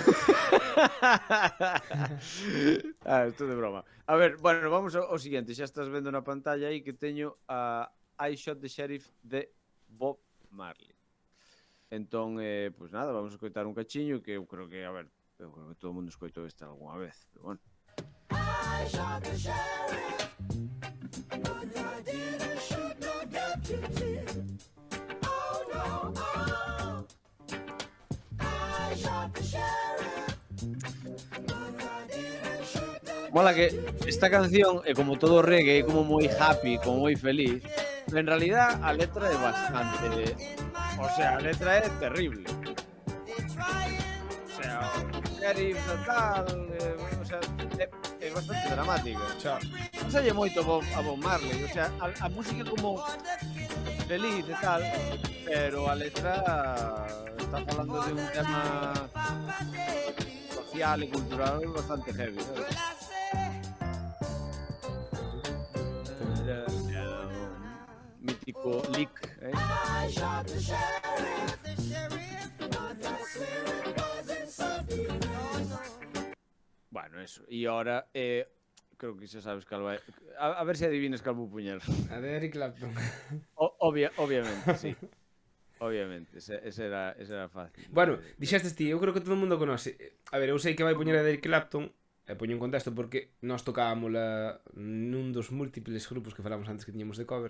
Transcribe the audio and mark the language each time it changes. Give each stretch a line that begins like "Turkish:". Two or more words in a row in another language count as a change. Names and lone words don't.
Galician: Isto de broma. A ver, bueno, vamos ao siguiente. Xa estás vendo na pantalla aí que teño a I Shot the Sheriff de Bob Marley. Entón, pois nada, vamos a escoitar un cachiño que eu creo que, a ver, eu creo que todo o mundo escoitou esta algunha vez, pero bueno.
English: I shot the sheriff, but I didn't shoot no deputy. Oh no, oh. I shot the sheriff, but I didn't shoot no
Galician: Mola que esta canción é como todo reggae, é como moi happy, como moi feliz. Pero en realidad a letra é bastante...
Spanish: O sea,
Galician: a letra é terrible.
Spanish: O sea,
Galician: o sheriff e tal...
Spanish: o sea,
Galician: é bastante dramática. Xa. Ensalle moito a Bob Marley.
Spanish: O sea,
Galician: a música como feliz e tal, pero a letra está falando de un tema social e cultural bastante heavy, ¿sabes? Mítico lick, ¿eh?
English: I shot the sheriff, but I swear it wasn't something.
Spanish: Bueno, eso.
Galician: E ahora, creo que xa sabes cal vai... A ver se adivinas cal vou puñer. A de Eric Clapton. Obviamente, sí. Obviamente, ese era fácil. Bueno, dixestes ti, eu creo que todo o mundo conoce. A ver, eu sei que vai poñer a de Eric Clapton, e poño en contexto porque nós tocámola nun dos múltiples grupos que falamos antes que tiñamos de covers.